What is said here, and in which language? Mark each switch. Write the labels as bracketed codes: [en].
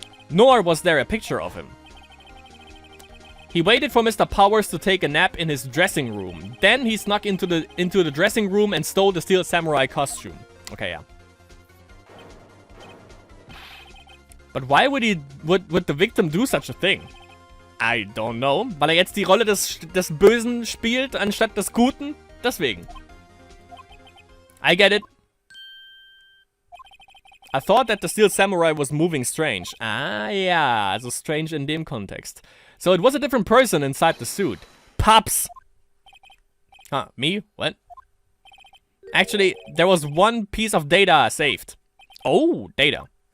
[en] Nor was there a picture of him. He waited for Mr. Powers to take a nap in his dressing room. Then he snuck into the dressing room and stole the Steel Samurai costume. [de] Okay, ja. [en] But why would the victim do such a thing? I don't know. [de] Weil er jetzt die Rolle des Bösen spielt, anstatt des Guten? Deswegen. [en] I get it. I thought that the Steel Samurai was moving strange. Ah, ja. [de] Also strange in dem Kontext. [en] So it was a different person inside the suit. Pops! Huh, me? What? Actually, there was one piece of data saved. Oh, data.